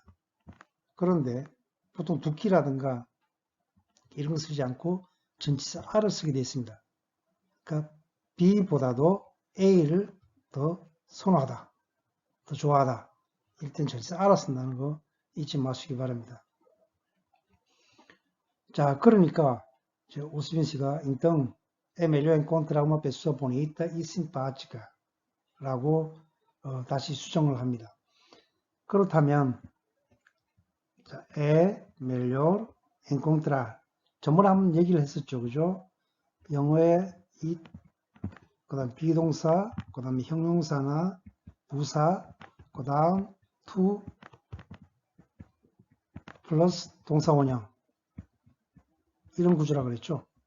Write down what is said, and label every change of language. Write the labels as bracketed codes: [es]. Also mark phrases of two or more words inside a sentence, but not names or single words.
[ko] 그런데 보통 두키라든가 이런 거 쓰지 않고 전치사 R을 쓰게 되어 있습니다. 그러니까 B보다도 A를 더 선호하다, 더 좋아하다. 일단 전치사 R을 쓴다는 거 잊지 마시기 바랍니다. 자, 그러니까 오스빈 씨가 [pt] então é melhor encontrar uma pessoa bonita e simpática [ko] 라고 다시 수정을 합니다. 그렇다면 자, [pt] é melhor encontrar [ko] 전번에 한번 얘기를 했었죠. 그죠? 영어에 그 다음 비동사, 그 다음에 형용사나 부사, 그 다음 to 플러스 동사 원형 이런 구조라 그랬죠.